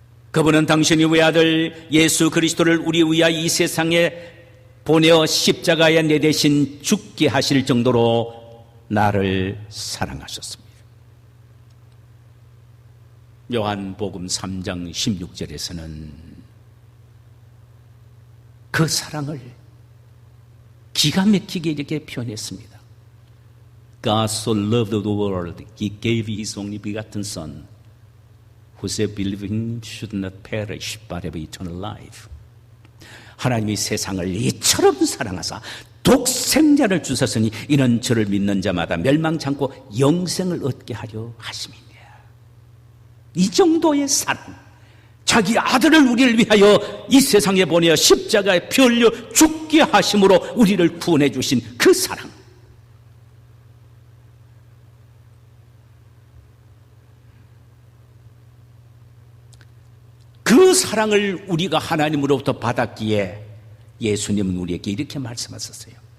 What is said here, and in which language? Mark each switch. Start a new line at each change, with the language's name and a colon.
Korean: 그분은 당신의 외아들 예수 그리스도를 우리 위하여 이 세상에 보내어 십자가에 내 대신 죽게 하실 정도로 나를 사랑하셨습니다. 요한복음 3장 16절에서는 그 사랑을 기가 막히게 이렇게 표현했습니다.
English: God so loved the world, He gave His only begotten Son, whosoever believes in Him should not perish, but have eternal life.
Korean: 하나님이 세상을 이처럼 사랑하사 독생자를 주셨으니 이는 저를 믿는 자마다 멸망치 않고 영생을 얻게 하려 하심이니라. 이 정도의 사랑, 자기 아들을 우리를 위하여 이 세상에 보내어 십자가에 피 흘려 죽게 하심으로 우리를 구원해 주신 그 사랑, 그 사랑을 우리가 하나님으로부터 받았기에 예수님은 우리에게 이렇게 말씀하셨어요.